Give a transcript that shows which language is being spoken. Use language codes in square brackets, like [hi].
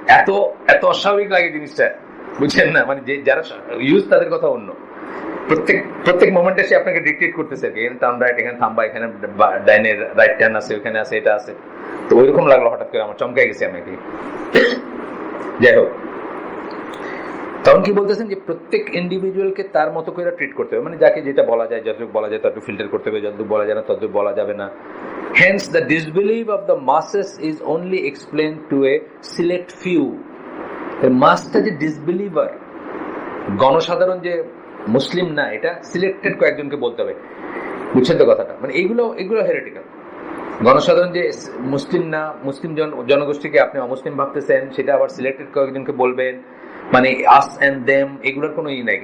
[bn] এত এত অস্বাভাবিক লাগে জিনিসটা, বুঝছেন না? মানে যে যারা ইউজ তাদের কথা অন্য, প্রত্যেক মোমেন্টে সে আপনাকে ডিকটেট করতেছে, এখানে টার্ন রাইট, এখানে থামবা, এখানে ডাইনের রাইট টার্ন আছে, ওখানে আছে, এটা আছে। তো ওইরকম লাগলো হঠাৎ করে, আমার চমকে গেছে আমি কি। যাই হোক, তখন কি বলতেছেন যে প্রত্যেক ইন্ডিভিজুয়ালকে তার মতো করে ট্রিট করতে হবে, মানে যাকে যেটা বলা যায়, যতটুকু বলা যায় ততটুকু ফিল্টার করতে হবে, যতটুকু বলা যায় না ততটুকু বলা যাবে না। [en] Hence the disbelief of the masses is only explained to a select few. [bn] মাসটা যে ডিসবিলিভার, গণসাধারণ যে মুসলিম না, এটা সিলেক্টেড কয়েকজনকে বলতে হবে, বুঝছেন তো কথাটা? মানে এগুলো হেরেটিক্যাল। গণসাধারণ যে মুসলিম না, মুসলিম জনগোষ্ঠীকে আপনি অমুসলিম ভাবতেছেন, সেটা আবার সিলেক্টেড কয়েকজনকে বলবেন, মানে আস এন্ড দেম, এগুলোর কোনো ই নাই।